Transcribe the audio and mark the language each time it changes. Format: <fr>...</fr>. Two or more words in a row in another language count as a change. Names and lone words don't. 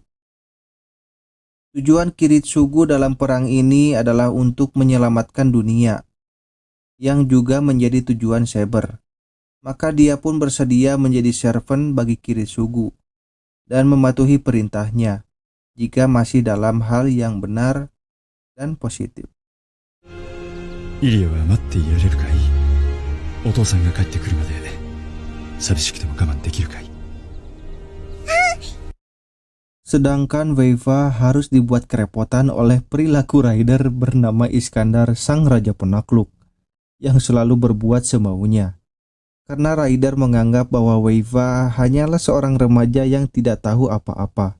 <id>Tujuan Kiritsugu dalam perang ini adalah untuk menyelamatkan dunia, yang juga menjadi tujuan Saber. Maka dia pun bersedia menjadi servant bagi Kiritsugu dan mematuhi perintahnya jika masih dalam hal yang benar dan positif.</id> <ja>イリアは待っていられるかい？お父さんが帰ってくるまで寂しくても我慢できるかい？</ja> <id>Sedangkan Weiva harus dibuat kerepotan oleh perilaku rider bernama Iskandar, sang raja penakluk, yang selalu berbuat semaunya. Karena rider menganggap bahwa Weiva hanyalah seorang remaja yang tidak tahu apa-apa.</id>